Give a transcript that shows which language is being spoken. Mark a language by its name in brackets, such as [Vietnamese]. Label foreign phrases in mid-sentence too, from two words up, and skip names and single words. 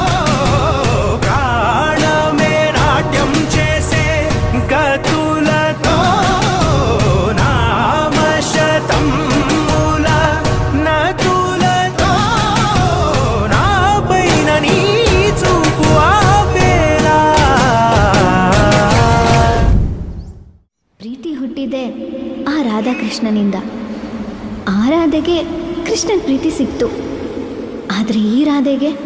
[Telugu] ప్రాణమే నాట్యం చేసే గతులతో నామ శతం మూల నతులతో నా పైనని చూపు ఆపేలా [Kannada] ಪ್ರೀತಿ ಹುಟ್ಟಿದೆ ಆ ರಾಧಾಕೃಷ್ಣನಿಂದ. ಆ ರಾಧೆಗೆ ಕೃಷ್ಣನ ಪ್ರೀತಿ ಸಿಕ್ತು. ಆದರೆ ಈ ರಾಧೆಗೆ